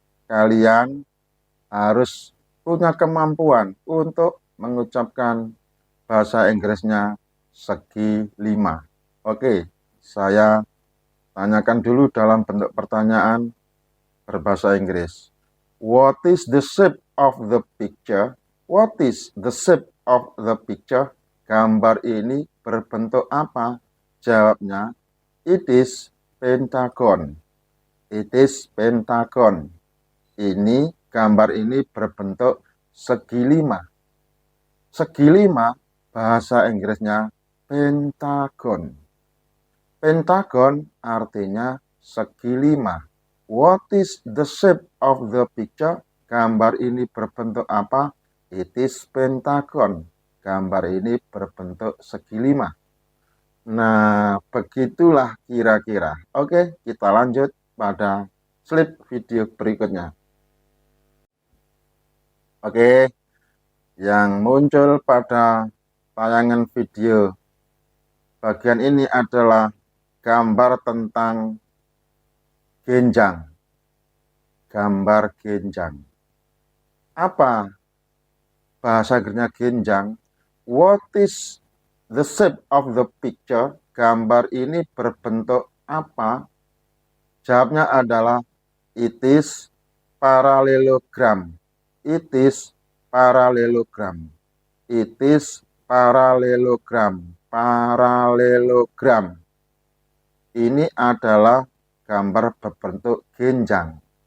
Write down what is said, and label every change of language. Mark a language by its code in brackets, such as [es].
[id] kalian harus punya kemampuan untuk mengucapkan bahasa Inggrisnya segi 5. Oke, saya tanyakan dulu dalam bentuk pertanyaan berbahasa Inggris. [en] What is the shape of the picture? What is the shape of the picture? [id] Gambar ini berbentuk apa? Jawabnya, [en] it is pentagon. It is pentagon. [id] Ini gambar ini berbentuk segi 5. Segi 5 bahasa Inggrisnya pentagon. Pentagon artinya segi 5. [en] What is the shape of the picture? [id] Gambar ini berbentuk apa? [en] It is pentagon. [id] Gambar ini berbentuk segi 5. Nah, begitulah kira-kira. Oke, kita lanjut pada slide video berikutnya. Oke, yang muncul pada tayangan video bagian ini adalah gambar tentang genjang. Gambar genjang. Apa bahasa Inggrisnya genjang? [en] What is the shape of the picture? [id] Gambar ini berbentuk apa? Jawabnya adalah [en] it is parallelogram. It is parallelogram. It is parallelogram. [id] Parallelogram. Ini adalah gambar berbentuk genjang.